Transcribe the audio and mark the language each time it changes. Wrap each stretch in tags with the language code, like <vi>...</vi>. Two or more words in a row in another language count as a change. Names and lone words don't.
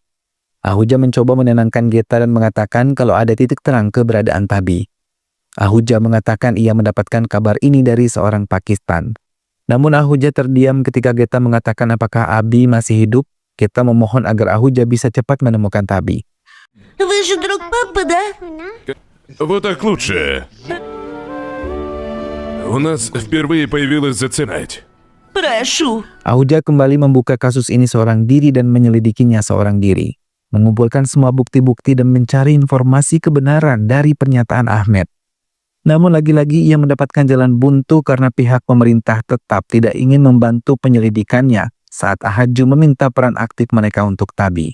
<id>Ahuja mencoba menenangkan Geta dan mengatakan kalau ada titik terang keberadaan Tabi. Ahuja mengatakan ia mendapatkan kabar ini dari seorang Pakistan. Namun Ahuja terdiam ketika Geta mengatakan apakah Abi masih hidup. Geta memohon agar Ahuja bisa cepat menemukan Tabi.</id> <ru>Вы же друг папы, да? Вот так лучше. У нас впервые появилась зацепить. Прошу.</ru> <id>Ahuja kembali membuka kasus ini seorang diri dan menyelidikinya seorang diri. Mengumpulkan semua bukti-bukti dan mencari informasi kebenaran dari pernyataan Ahmed. Namun lagi-lagi ia mendapatkan jalan buntu karena pihak pemerintah tetap tidak ingin membantu penyelidikannya saat Ahaju meminta peran aktif mereka untuk Tabi.</id>